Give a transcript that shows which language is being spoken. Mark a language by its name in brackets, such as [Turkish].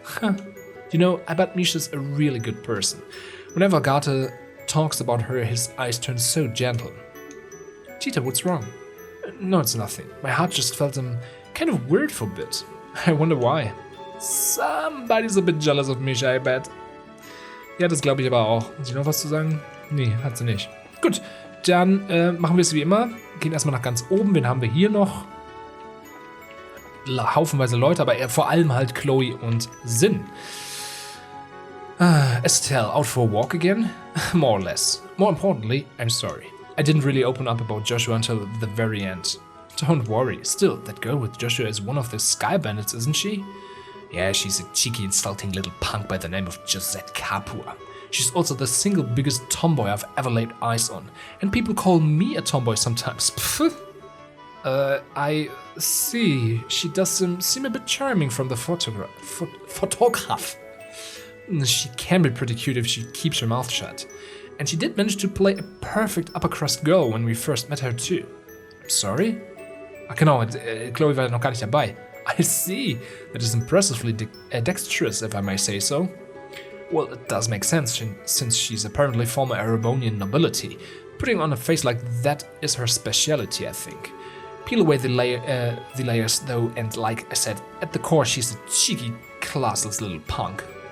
[English] You know, I bet Misha's a really good person. Whenever Agatha talks about her, his eyes turn so gentle. Tita, what's wrong? No, it's nothing. My heart just felt kind of weird for a bit. I wonder why. Somebody's a bit jealous of Misha, I bet. [German] Ja, das glaube ich aber auch. Hat sie noch was zu sagen? Nee, hat sie nicht. Gut, dann machen wir es wie immer. Gehen erstmal nach ganz oben. Wen haben wir hier noch? Haufenweise Leute, aber vor allem halt Chloe und Sin. [English] Estelle, out for a walk again? More or less. More importantly, I'm sorry. I didn't really open up about Joshua until the very end. Don't worry. Still, that girl with Joshua is one of the Sky Bandits, isn't she? Yeah, she's a cheeky, insulting little punk by the name of Josette Capua. She's also the single biggest tomboy I've ever laid eyes on. And people call me a tomboy sometimes. I see. She does seem a bit charming from the photograph. She can be pretty cute if she keeps her mouth shut. And she did manage to play a perfect upper crust girl when we first met her too. Sorry? [German] Ach genau, Chloe war noch gar nicht dabei. [English] I see. That is impressively dexterous, if I may say so. Well, it does make sense, since she's apparently former Erebonian nobility. Putting on a face like that is her speciality, I think. Peel away the layers, though, and like I said, at the core she's a cheeky, classless little punk.